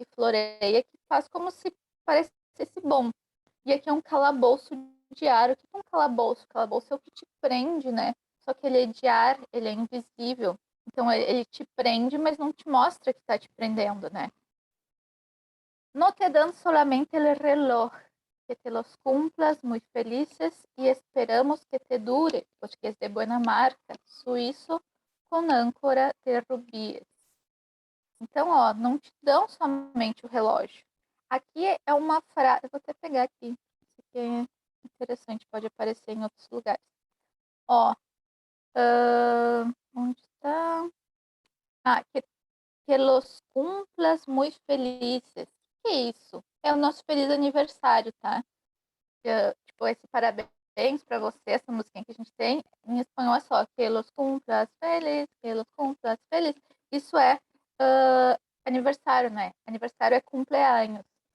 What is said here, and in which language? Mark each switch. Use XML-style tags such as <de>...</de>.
<pt>Que floreia, que faz como se parecesse bom. E aqui é um calabouço de ar. O que é um calabouço? Calabouço é o que te prende, né? Só que ele é de ar, ele é invisível. Então ele te prende, mas não te mostra que está te prendendo, né?</pt> <es>No te dan solamente el reloj, que te los cumplas muy felices y esperamos que te dure, pues que es de buena marca,</es> <pt>suíço com âncora</pt> <es>de rubíes.</es> <pt>Então, ó, não te dão somente o relógio. Aqui é uma frase, eu vou até pegar aqui, isso aqui é interessante, pode aparecer em outros lugares. Ó, onde está?</pt> <es>Ah, que los cumplas muy felices.</es> <pt>Que isso? É o nosso feliz aniversário, tá? Tipo, esse parabéns para você, essa musiquinha que a gente tem, em espanhol é só</pt> <es>que los cumplas feliz,</es> <pt>que los cumplas feliz. Isso é aniversário, né? Aniversário é cumpleaños.</pt>